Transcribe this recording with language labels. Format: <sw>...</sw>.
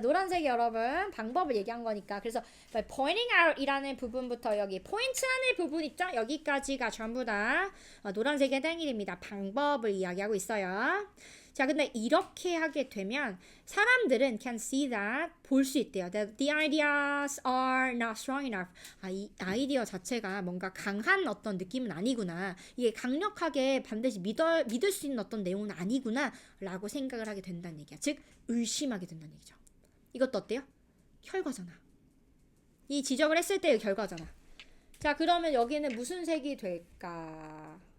<ko>노란색이 여러분 방법을 얘기한 거니까. 그래서</ko> <en>by pointing out</en> <ko>이라는 부분부터 여기 포인트라는 부분 있죠? 여기까지가 전부 다 노란색의 땡일입니다. 방법을 이야기하고 있어요. 자, 근데 이렇게 하게 되면 사람들은</ko> <en>can see that,</en> <ko>볼 수 있대요.</ko> <en>That the ideas are not strong enough.</en> <ko>이 아이디어 자체가 뭔가 강한 어떤 느낌은 아니구나. 이게 강력하게 반드시 믿을 수 있는 어떤 내용은 아니구나 라고 생각을 하게 된다는 얘기야. 즉 의심하게 된다는 얘기죠. 이것도 어때요? 결과잖아. 이 지적을 했을 때의 결과잖아. 자, 그러면 여기는 무슨 색이 될까?</ko>